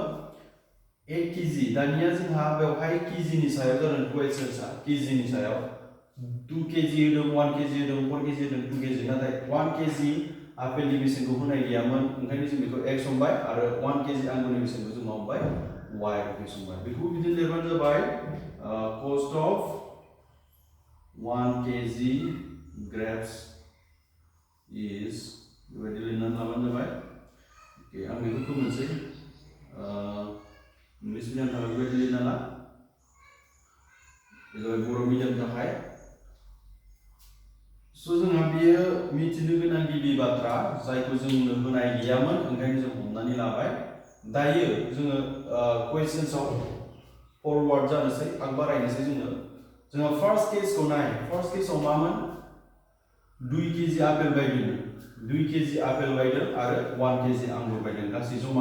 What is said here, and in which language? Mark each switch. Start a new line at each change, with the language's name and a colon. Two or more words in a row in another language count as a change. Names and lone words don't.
Bodo: 8 केजि दानिया जोंहा बेवहाय केजिनि सायाव जादों क्वेश्चनसा केजिनि सायाव 2 केजि होदों 1 केजि होदों 4 केजि होदों 2 केजि नाथाय 1 केजि आपेलनि बेसेनखौ होनाय गैयामोन ओंखायनो जों बेखौ x हमबाय आरो 1 केजि आंगुरनि बेसेनखौ जों हमबाय y रुपिस हमबाय बेखौ बिदिनो लिरबानो जाबाय
English: cost of 1 kg grapes is
Bodo: बेबायदि लिरनानै लाबानो जाबाय ओके आं बेखौ फोरमायनोसै इंलिश मिडियामनि थाखाय बेबायदि लिरना ला बे जाबाय बर' मिडियामनि थाखाय स' जोंहा बेयो मिथिनो गोनां गिबि बाथ्रा जायखौ जोंनो होनाय गैयामोन ओंखायनो जों हमनानै लाबाय दायो जोङो क्वेश्चन्सआव फरवार्ड जानोसै आग बारायनोसै जोङो फार्स्ट केसखौ नाय फार्स्ट केसआव मामोन 2 केजि आपेल बायदों 2 केजि आपेल बायदों आरो 1 केजि आंगुर बायदों गासै जमा